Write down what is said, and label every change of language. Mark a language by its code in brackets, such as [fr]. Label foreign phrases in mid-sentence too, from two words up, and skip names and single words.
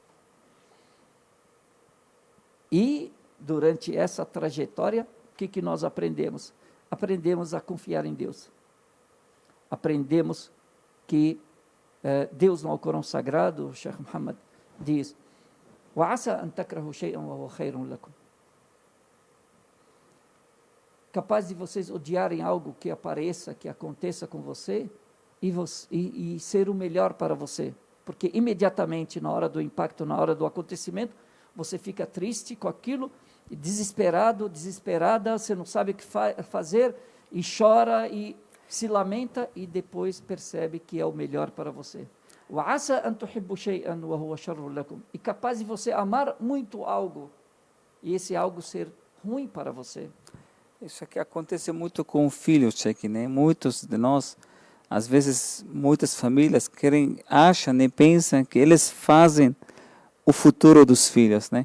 [pt] E, durante essa trajetória, o que nós aprendemos? Aprendemos a confiar em Deus. Aprendemos que Deus, no Alcorão Sagrado, o Sheikh Muhammad diz: [ar] وَعَسَى أَن تَكْرَهُ شَيْئًا وَهُوَ خَيْرٌ لَكُمْ. [pt] Capaz de vocês odiarem algo que apareça, que aconteça com você, e ser o melhor para você. Porque imediatamente, na hora do impacto, na hora do acontecimento, você fica triste com aquilo, desesperado, desesperada, você não sabe o que fazer, e chora, e se lamenta, e depois percebe que é o melhor para você. [ar] وَعَسَى أَن تُحِبُّوا شَيْئًا وَهُوَ شَرٌّ لَكُمْ. [pt] E capaz de você amar muito algo, e esse algo ser ruim para você. Isso aqui acontece muito com filhos, Sheikh, né? Muitos de nós, às vezes, muitas famílias acham e pensam que eles fazem o futuro dos filhos, né?